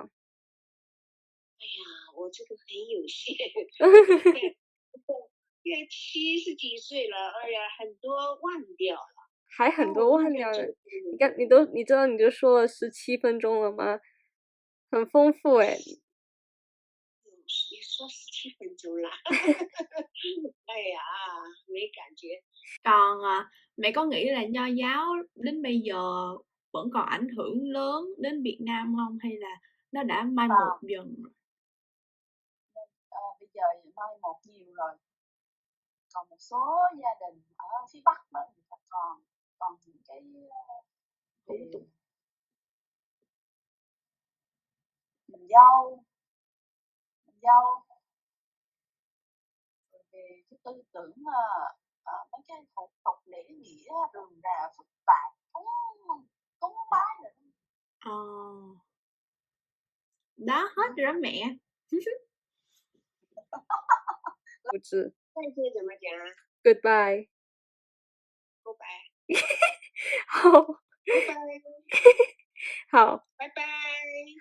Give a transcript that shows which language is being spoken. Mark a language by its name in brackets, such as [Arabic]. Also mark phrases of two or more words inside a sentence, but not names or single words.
[Chinese] 哎呀，我这个很有限，现在70几岁了，哎呀，很多忘掉了。还很多忘掉了。你看，你知道你就说了17分钟了吗？很丰富诶。你说17分钟了，哎呀，没感觉。 [Vietnamese] Còn mẹ có nghĩ là Nho giáo đến bây giờ vẫn còn ảnh hưởng lớn đến Việt Nam không, hay là nó đã mai một dần? Bây giờ mai một nhiều rồi, còn một số gia đình ở phía Bắc đó người ta còn những cái về mình dâu rồi về cái tư tưởng mấy cái thủ tục lễ nghĩa rườm rà phức tạp, cúng bái rồi. Đó, hết rồi đó mẹ. [Chinese] 不知。再见怎么讲啊 Goodbye。？Goodbye，好。拜拜，好。拜拜。